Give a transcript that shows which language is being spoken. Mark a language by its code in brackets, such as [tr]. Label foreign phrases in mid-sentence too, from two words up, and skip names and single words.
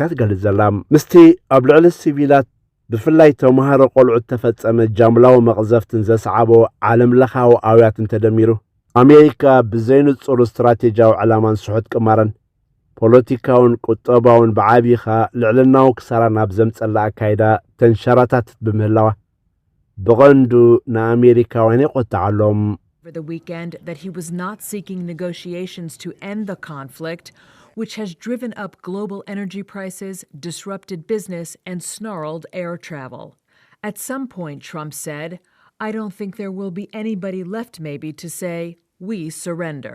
[ti] እያ ትገልጽ ዘላ ምስቲ ኣብ ልዕሊ ሲቪላት ብፍላይ ተምሃሮ ቆልዑት ተፈጸመ ጃምላዊ መቕዘፍትን ዘሰዓቦ ዓለም ለኻዊ ኣውያትን ተደሚሩ ኣሜሪካ ብዘይንጹር እስትራቴጂያዊ ዕላማን ስሑት ቅማረን ፖለቲካውን ቁጠባውን ብዓብይኻ ልዕልናዊ ክሳራ ናብ ዘምጸላ ኣካይዳ ተንሸራታትት ብምህላዋ ብቐንዱ ንኣሜሪካውያን ይቆጥዓሎም [en] over the weekend that he was not seeking negotiations to end the conflict, which has driven up global energy prices, disrupted business, and snarled air travel. At some point, Trump said, "I don't think there will be anybody left maybe to say, we surrender."